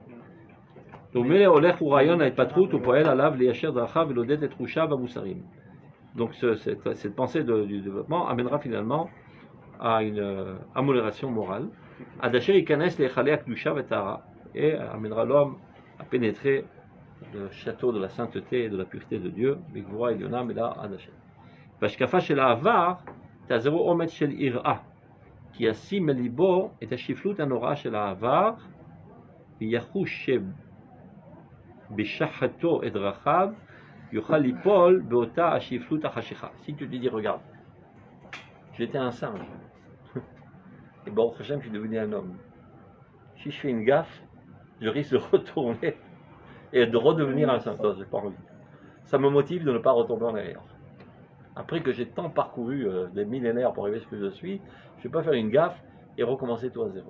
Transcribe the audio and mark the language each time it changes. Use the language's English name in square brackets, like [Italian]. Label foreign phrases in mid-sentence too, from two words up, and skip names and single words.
[French] Donc cette pensée du développement amènera finalement à une amélioration morale. Et amènera l'homme à pénétrer le château de la sainteté et de la pureté de Dieu. [Hebrew] כי ישים מליבו את השפלות הנוראה של העבר ויחוש שבשחתו את דרכיו יוכל ליפול באותה השפלות החשיכה. [French] Si tu te dis, regarde, j'étais un singe et [Hebrew] ברוך השם [French] je suis devenu un homme. Si je fais une gaffe, je risque de retourner et de redevenir un singe. J'ai pas envie. Ça me motive de ne pas retomber en arrière. Après que j'ai tant parcouru des millénaires pour arriver à ce que je suis, je ne vais pas faire une gaffe et recommencer tout à zéro.